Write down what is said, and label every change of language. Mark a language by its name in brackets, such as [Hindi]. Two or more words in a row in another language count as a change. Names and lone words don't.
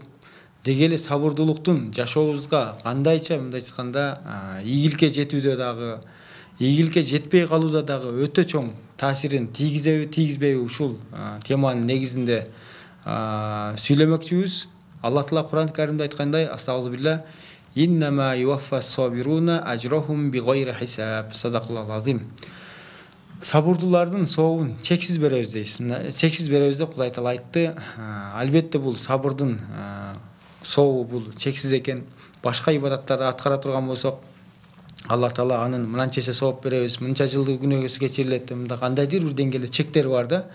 [Kyrgyz] Деги эле сабырдуулуктун жашообузга кандайча мындай айтканда ийгиликке жетүүдө дагы, ийгиликке жетпей калууда дагы өтө чоң таасирин тийгизеби, тийгизбейби ушул теманын негизинде сүйлөмөкчүбүз. Аллах Таала Куран Каримде айткандай: [Arabic] أستغفر الله إنما يوفى الصابرون أجرهم بغير حساب صدق الله العظيم. [Kyrgyz] Сабырдуулардын сообун чексиз беребиз дейсиз. Чексиз беребиз деп Кудай Таала айтты. Албетте бул сабырдын сообу бул чексиз экен. Башка ибадаттарды аткара турган болсок, Аллах Таала анын мынанча эсе сооп беребиз, мынча жылдык күнөөсү кечирилет, мында кандайдыр бир деңгээлде чектери бар да.